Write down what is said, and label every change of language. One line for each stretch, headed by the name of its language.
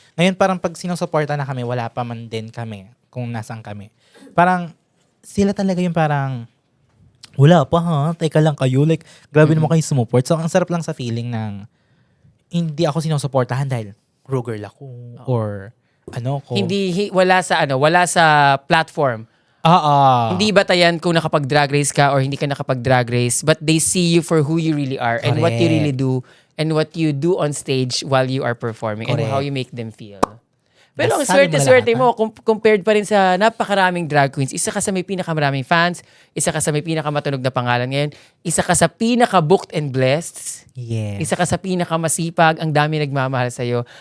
Filipino: Ngayon parang pag sinusuporta na kami, wala pa man din kami kung nasaan kami. Parang sila talaga yung parang wala pa ha, teka lang kayo. Like, grabe naman kayo sumuport. So, ang sarap lang sa feeling ng hindi ako sinusuportahan dahil Ru girl ako or ano ko. Wala sa platform. Hindi batayan kung nakapag-drag race
English: ka or hindi ka nakapag-drag race, but they see you for who you really are and what you really do and what you do on stage while you are performing and how you make them feel.
Filipino: Pero ang swerte-swerte mo, compared pa rin sa napakaraming drag queens, isa ka sa may pinakamaraming fans, isa ka sa may pinakamatunog na pangalan ngayon, isa ka sa pinaka-booked and blessed, isa ka sa pinakamasipag, ang dami nagmamahal sa'yo.